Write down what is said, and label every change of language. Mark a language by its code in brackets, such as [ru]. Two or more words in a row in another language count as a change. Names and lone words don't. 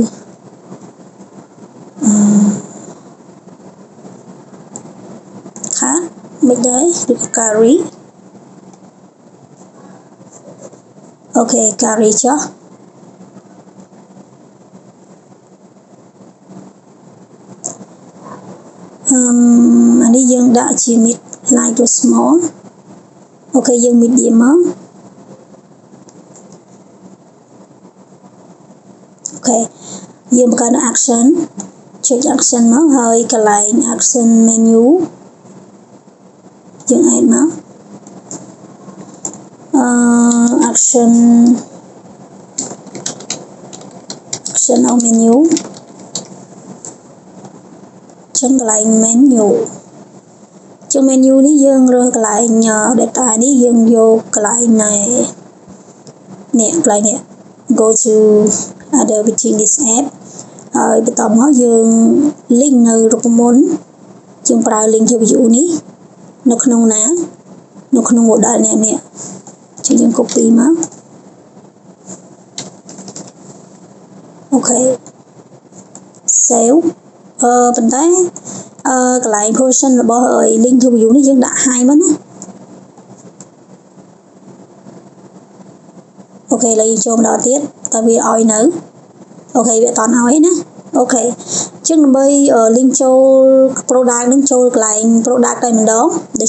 [km] ខាមិនដែរឬក៏ carry អូខេ carry ចុះអានេះយើងដាក់ជា [en] mid light to small [km] អូខេយើង medium មក អូខេយើងបង្កើត action ចុច action មកហើយកន្លែង [en] action menu [km] យើង add មក action [en] of menu [km] ចឹងកន្លែង menu ចឹង menu នេះយើងរើសកន្លែង data នេះយើងយកកន្លែងណែនេះកន្លែងនេះ [en] go to other within this app [km] ហើយបន្តមកយើង link នៅរូបមន្តយើងប្រើ [en] link to view [km] នេះនៅក្នុងណានៅក្នុង model នេះចឹងយើង copy មក អូខេ save ប៉ុន្តែកន្លែង version របស់ [en] link to view [km] នេះយើងដាក់ high មកណាអូខេឥឡូវយើងចូលម្ដងទៀតតើវាឲ្យនៅអូ ខេវាអត់តន់ឲ្យណាអូខេចឹងដើម្បី link ចូល product នឹងចូលកន្លែង product តែម្ដងដោយ